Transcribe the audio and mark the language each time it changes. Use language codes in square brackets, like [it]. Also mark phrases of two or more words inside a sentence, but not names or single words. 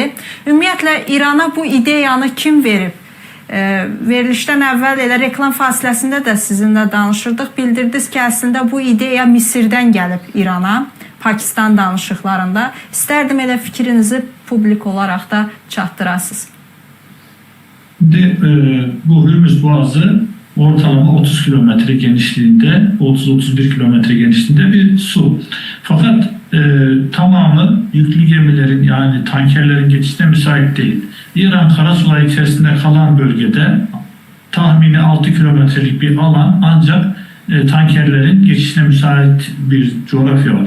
[az] Ümumiyyətlə İrana bu ideyanı kim verib? Verilişdən əvvəl elə reklam fasiləsində də sizinlə danışırdıq. Bildirdiniz ki, əslində bu ideya Misirdən gəlib İrana, Pakistan danışıqlarında. İstərdim elə fikrinizi publik olaraq da çatdırasınız. [tr] Bu Hürmüz Boğazı ortalama 30 kilometre genişliğinde, 30-31 kilometre genişliğinde bir su. Fakat tamamı yüklü gemilerin yani tankerlerin geçişine müsait değil. İran karasuları içerisinde kalan bölgede tahmini 6 kilometrelik bir alan ancak tankerlerin geçişine müsait bir coğrafya var.